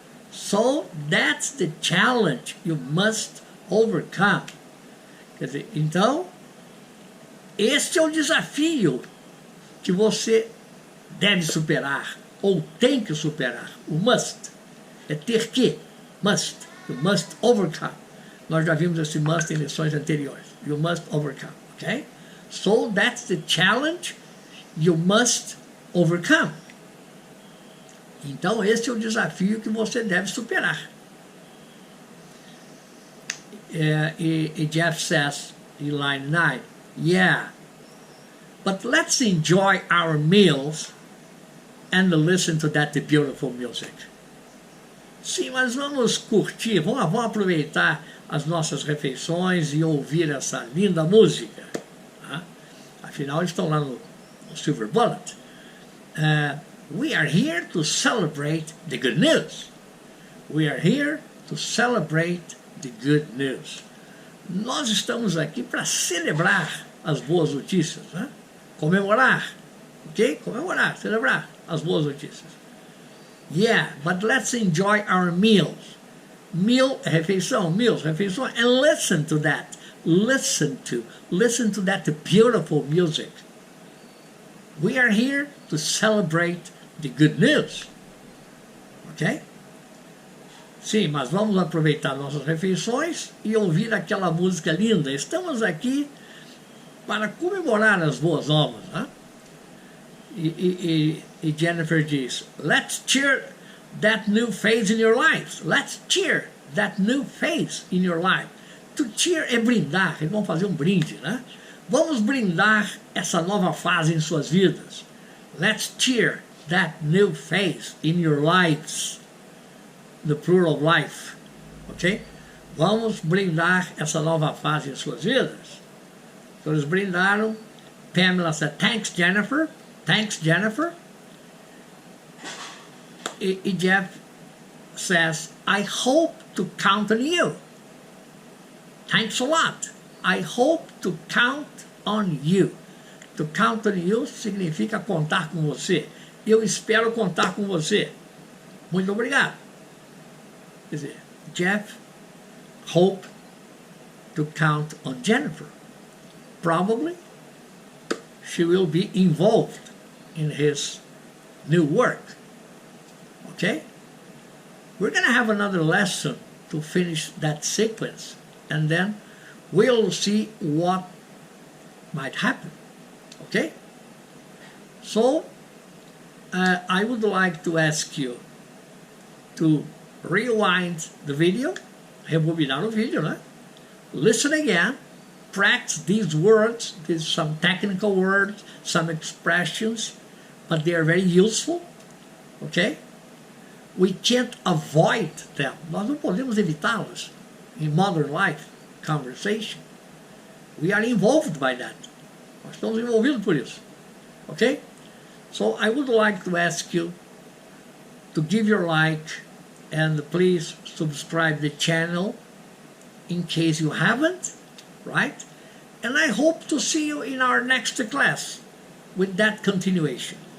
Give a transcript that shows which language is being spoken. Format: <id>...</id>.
<en>So that's the challenge you must overcome.</en> <pt>Quer dizer, então, este é o desafio que você deve superar, ou tem que superar. O must é ter que,</pt> <en>must, you must overcome.</en> <pt>Nós já vimos esse must em lições anteriores.</pt> <en>You must overcome, ok? So that's the challenge you must overcome.</en> <pt>Então, esse é o desafio que você deve superar.</pt> <en>E Jeff says, in line 9, yeah, but let's enjoy our meals and listen to that beautiful music.</en> <pt>Sim, mas vamos curtir, vamos aproveitar as nossas refeições e ouvir essa linda música. Tá? Afinal, estão lá no Silver Bullet.</pt> <en>We are here to celebrate the good news. We are here to celebrate the good news.</en> <pt>Nós estamos aqui para celebrar as boas notícias, né? Comemorar, ok? Comemorar, celebrar as boas notícias.</pt> <en>Yeah, but let's enjoy our meals. Meal</en> <pt>é refeição,</pt> <en>meals, refeição, and listen to that. Listen to that beautiful music. We are here to celebrate the good news. Ok?</en> <pt>Sim, mas vamos aproveitar nossas refeições e ouvir aquela música linda. Estamos aqui para comemorar as boas novas, né? E Jennifer diz,</pt> <en>let's cheer that new phase in your life. Let's cheer that new phase in your life. To cheer</en> <pt>é brindar, eles vão fazer um brinde, né? Vamos brindar essa nova fase em suas vidas.</pt> <en>Let's cheer that new phase in your lives. The plural of life. Ok?</en> <pt>Vamos brindar essa nova fase em suas vidas. Então eles brindaram.</pt> <en>Pamela said, thanks Jennifer. Thanks Jennifer. E Jeff says, I hope to count on you. Thanks a lot. I hope to count on you. To count on you</en> <pt>significa contar com você. Eu espero contar com você. Muito obrigado. Quer dizer,</pt> <en>Jeff hope to count on Jennifer. Probably she will be involved in his new work. Okay? We're going to have another lesson to finish that sequence, and then we'll see what might happen. Okay? So, I would like to ask you to rewind the video,</en> <pt>rebobinar o vídeo, né?</pt> <en>Listen again, practice these words, these some technical words, some expressions, but they are very useful, okay? We can't avoid them.</en> <pt>Nós não podemos evitá-los</pt> <en>in modern life conversation. We are involved by that.</en> <pt>Nós estamos envolvidos por isso,</pt> <en>okay? So I would like to ask you to give your like and please subscribe the channel in case you haven't, right? And I hope to see you in our next class with that continuation.</en>